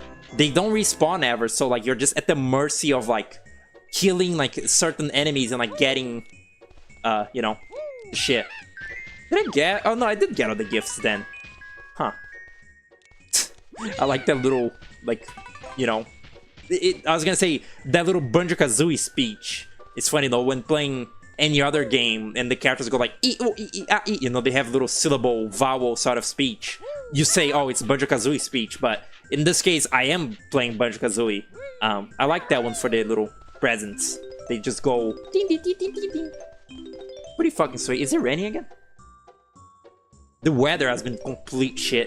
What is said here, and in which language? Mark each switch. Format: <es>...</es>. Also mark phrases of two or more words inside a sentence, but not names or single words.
<en>They don't respawn ever, so like you're just at the mercy of like killing like certain enemies and like getting you know, shit. Did I get? Oh no, I did get all the gifts then. Huh. I like that little, like, you know, I was gonna say that little Banjo-Kazooie speech. It's funny though, when playing any other game and the characters go like e o e e a e, you know, they have little syllable vowel sort of speech. You say, oh, it's Banjo-Kazooie speech, but in this case, I am playing Banjo-Kazooie. I like that one for the little presents. They just go ding ding ding ding ding ding. Pretty fucking sweet. Is it raining again? The weather has been complete shit.</en>